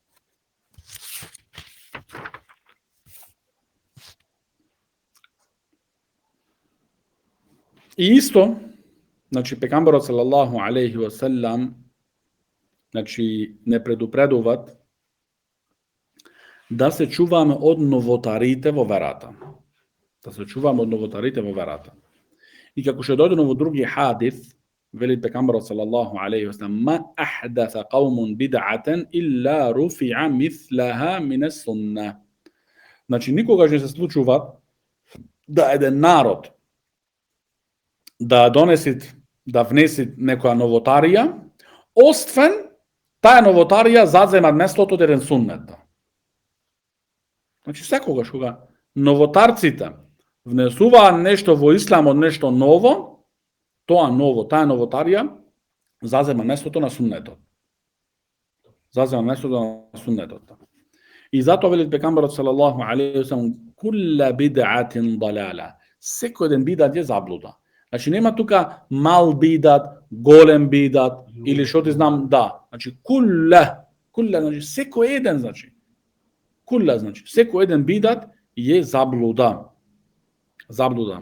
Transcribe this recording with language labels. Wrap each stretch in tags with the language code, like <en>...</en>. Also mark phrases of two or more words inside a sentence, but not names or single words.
<mk>И исто, значи пекамберот</mk> <ar>صلى الله عليه وسلم,</ar> <mk>значи не предупредуваат да се чуваме од новотарите во верата. Да се чуваме од новотарите во верата. И како што дојдено во други хадис, вели пекамберот</mk> <ar>صلى الله عليه وسلم: "ما أحدث قوم بدعة إلا رفع مثلها من السنة."</ar> <mk>Значи никогаш не се случува да еден народ да донесит, да внесит некоја новотарија, освен таа новотарија зазема местото од еден суннет. Значи секогаш кога новотарците внесуваат нешто во исламот, нешто ново, тоа ново, таа новотарија зазема местото на суннетот. Зазема местото на суннетот. И затоа вели пекамберот</mk> <ar>صلى الله عليه وسلم: "كل بدعة ضلالة."</ar> <mk>Секој еден бидат е заблуда. Значи нема тука мал бидат, голем бидат или што ти знам, да. Значи кулла, значи секој еден, значи кулла, значи секој еден бидат е заблуда. Заблуда.</mk>